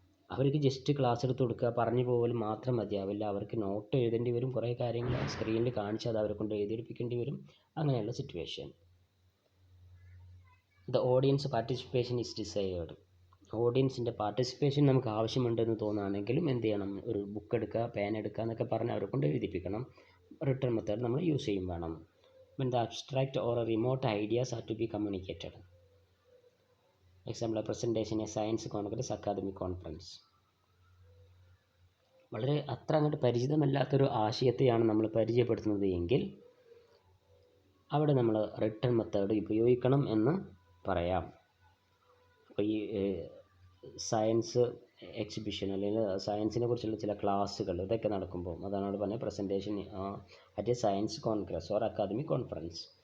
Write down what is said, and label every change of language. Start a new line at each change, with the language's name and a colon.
Malayalam: അവർക്ക് just class എടുത്ത് കൊടുക്കുക, പറഞ്ഞു പോകൽ മാത്രം മതിയാവില്ല. അവർക്ക് നോട്ട് എഴുതേണ്ടി വരും, കുറേ കാര്യങ്ങൾ സ്ക്രീനിൽ കാണിച്ച് അത് അവരെ കൊണ്ട് എഴുതിയെടുപ്പിക്കേണ്ടി വരും. അങ്ങനെയുള്ള situation.
English: The audience participation is desired.
Malayalam: ഓഡിയൻസിൻ്റെ participation നമുക്ക് ആവശ്യമുണ്ടെന്ന് തോന്നുകയാണെങ്കിലും എന്ത് ചെയ്യണം, ഒരു ബുക്ക് എടുക്കുക, പേൻ എടുക്കുക എന്നൊക്കെ പറഞ്ഞ് അവരെ കൊണ്ട് എഴുതിപ്പിക്കണം. റിട്ടേൺ മെത്തേഡ് നമ്മൾ യൂസ് ചെയ്യും വേണം.
English: When the abstract or remote ideas are to be communicated. Example, a presentation, a science congress, academic conference.
Malayalam: വളരെ അത്ര അങ്ങോട്ട് പരിചിതമല്ലാത്തൊരു ആശയത്തെയാണ് നമ്മൾ പരിചയപ്പെടുത്തുന്നത് എങ്കിൽ അവിടെ നമ്മൾ റിട്ടേൺ മെത്തേഡ് ഉപയോഗിക്കണം എന്ന് പറയാം. അപ്പോൾ ഈ സയൻസ് എക്സിബിഷൻ അല്ലെങ്കിൽ സയൻസിനെ കുറിച്ചുള്ള ചില ക്ലാസ്സുകൾ ഇതൊക്കെ നടക്കുമ്പോൾ, അതാണ് അവിടെ പറഞ്ഞ
English: Presentation at a science congress or academic conference.